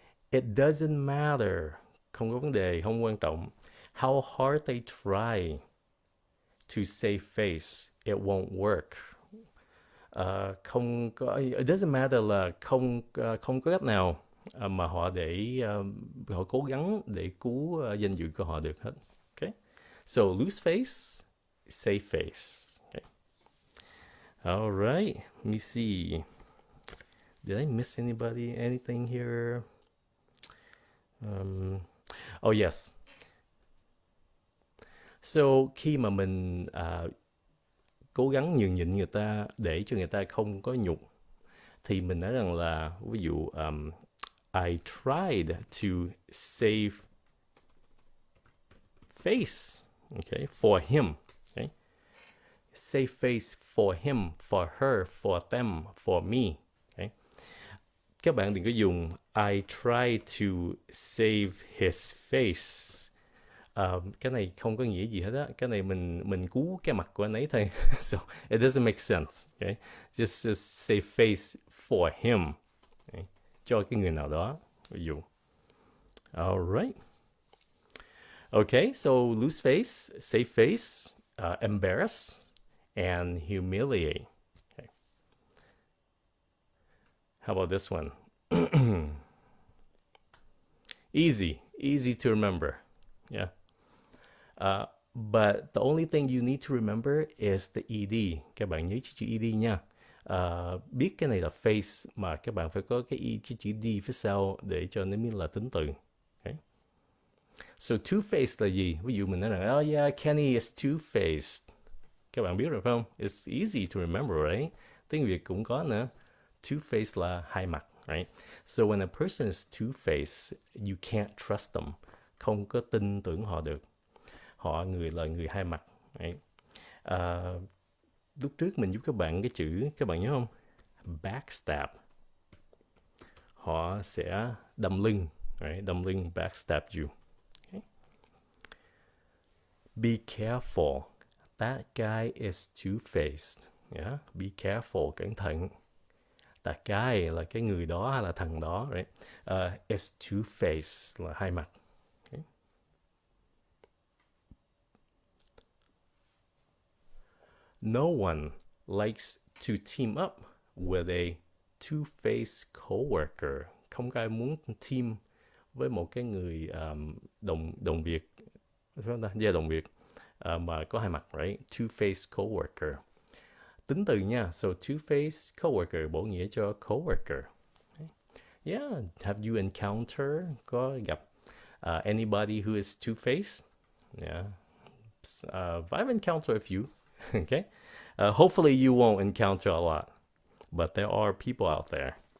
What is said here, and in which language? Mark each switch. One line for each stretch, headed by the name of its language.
English: It doesn't matter,
Vietnamese: không có vấn đề, không quan trọng.
English: How hard they try to save face, it won't work.
Vietnamese: Không có,
English: it doesn't matter
Vietnamese: là không có cách nào mà họ họ cố gắng để cứu danh dự của họ được hết.
English: Okay? So lose face, save face. Okay. All right, let me see. Did I miss anything here? Oh yes.
Vietnamese: So khi mà mình cố gắng nhường nhịn người ta để cho người ta không có nhục, thì mình nói rằng là ví dụ
English: I tried to save face, okay, for him, okay? Save face for him, for her, for them, for me. Okay?
Vietnamese: Các bạn đừng có dùng
English: I try to save his face.
Vietnamese: Cái này không có nghĩa gì hết á. Cái này mình cứu cái mặt của anh ấy thôi.
English: So it doesn't make sense. Okay? Just save face for him. Okay?
Vietnamese: Cho cái người nào đó. Ví dụ.
English: Alright. Okay, so lose face, save face, embarrass, and humiliate. Okay. How about this one? Easy to remember. Yeah. But the only thing you need to remember is the ed.
Vietnamese: Các bạn nhớ chữ ed nha. Biết cái này là face mà các bạn phải có cái chữ d phía sau để cho nó biết là tính từ. Okay. So two-faced là gì? Ví dụ mình nói rằng
English: oh yeah, Kenny is two-faced.
Vietnamese: Các bạn biết rồi phải không?
English: It's easy to remember, right?
Vietnamese: Tiếng Việt cũng có nữa. Two-faced là hai mặt, right?
English: So when a person is two-faced, you can't trust them.
Vietnamese: Không có tin tưởng họ được. Họ là người hai mặt, right? Lúc trước mình giúp các bạn cái chữ, các bạn nhớ không? Backstab. Họ sẽ đâm lưng, right? Đâm lưng,
English: backstab you. Okay. Be careful. That guy is two-faced. Yeah? Be careful, cẩn thận. That guy
Vietnamese: là cái người đó hay là thằng đó, right?
English: Is two-faced
Vietnamese: là hai mặt. Okay.
English: No one likes to team up with a two-faced coworker.
Vietnamese: Không có ai muốn team với một cái người đồng việc, phải không ta? Yeah, đồng việc mà có hai mặt, right? Two-faced coworker. tính từ nha.
English: So two-faced coworker
Vietnamese: bổ nghĩa cho
English: coworker. Yeah, have you encountered,
Vietnamese: có gặp
English: anybody who is two-faced? Yeah, I've encountered a few. Okay, hopefully you won't encounter a lot, but there are people out there.